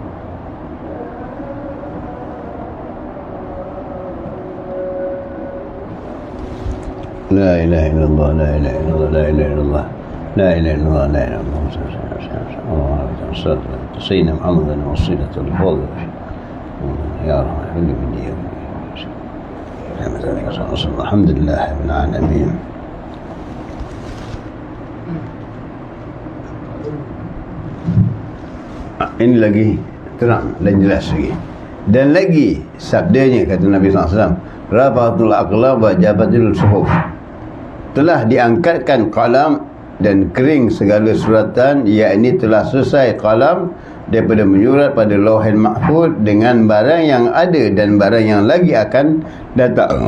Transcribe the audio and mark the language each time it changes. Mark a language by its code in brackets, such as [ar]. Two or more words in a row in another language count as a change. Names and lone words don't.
[ar] لا إله إلا الله لا إله إلا الله لا إله إلا الله لا إله إلا الله لا إله إلا الله. سيدنا محمدا وسيلة الفضل. يا ربي بني يا. الحمد لله رب العالمين. [ms] Ini lagi terang dan jelas lagi. Dan lagi sabdanya kata Nabi SAW, [ar] رفعت الأقلام وجفت الصحف. [ms] Telah diangkatkan qalam dan kering segala suratan, yakni telah selesai qalam daripada menyurat pada [ar] اللوح المحفوظ [ms] dengan barang yang ada dan barang yang lagi akan datang.